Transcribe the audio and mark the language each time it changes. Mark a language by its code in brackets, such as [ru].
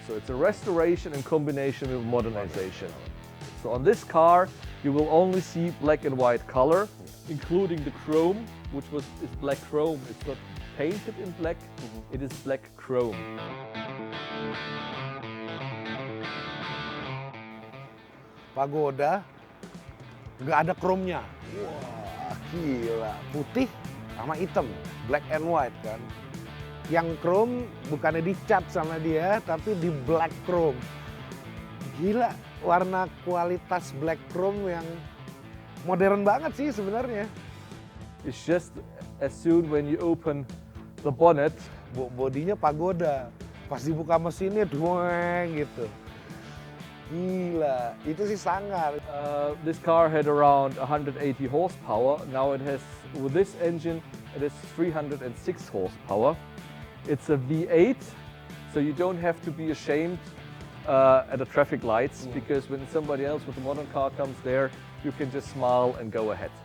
[en] So it's a restoration in combination with modernization. So on this car, you will only see black and white color, including the chrome, which is black chrome. It's not painted in black, it is black chrome. [id] Pagoda, nggak ada chrome-nya. Wah, gila. Putih sama hitam, [en] black and white [id] kan. Yang chrome bukannya dicat sama dia, tapi di black chrome. Gila, warna kualitas black chrome yang modern banget sih sebenarnya. [en] It's just as soon when you open the bonnet, [id] Bodinya Pagoda. Pas dibuka mesinnya dueng gitu. Gila, itu sih sangar. [en] this car had around 180 horsepower. Now it has, with this engine, it has 306 horsepower. It's a V8, so you don't have to be ashamed at the traffic lights, because when somebody else with a modern car comes there, you can just smile and go ahead.